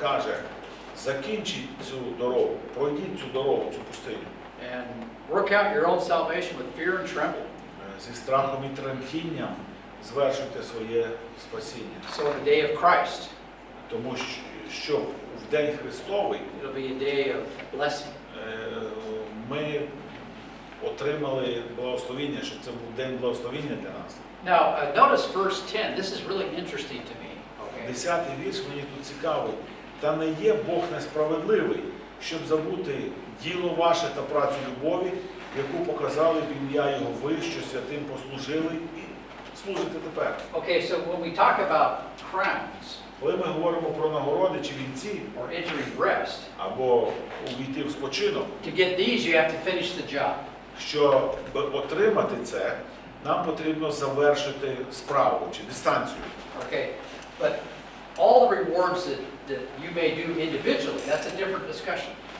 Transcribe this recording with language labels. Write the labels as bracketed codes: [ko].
[uk] каже, закінчіть цю дорогу, пройдіть цю дорогу, цю пустиню. [en] And work out your own salvation with fear and trembling. [uk] Зі страхом і тремтінням звершуйте своє спасіння. [en] So in the day of Christ, [uk] Тому що в День Христовий [en] it'll be a day of blessing. [uk] ми отримали благословіння, щоб це був день благословіння для нас. [en] Now, notice verse 10. This is really interesting to me. Okay. [uk] 10-й вірш мені тут цікавий. Та не є Бог несправедливий, щоб забути діло ваше та працю любові, яку показали в ім'я Його ви, що святим послужили і служите тепер. [en] Okay, so when we talk about crowns [uk] Коли ми говоримо про нагороди чи вінці, [en] or entering rest, [uk] або увійти в спочинок, [en] to get these you have to finish the job. [uk] щоб отримати це, нам потрібно завершити справу чи дистанцію. [en] Okay, but all the rewards that you may do individually, that's a different discussion.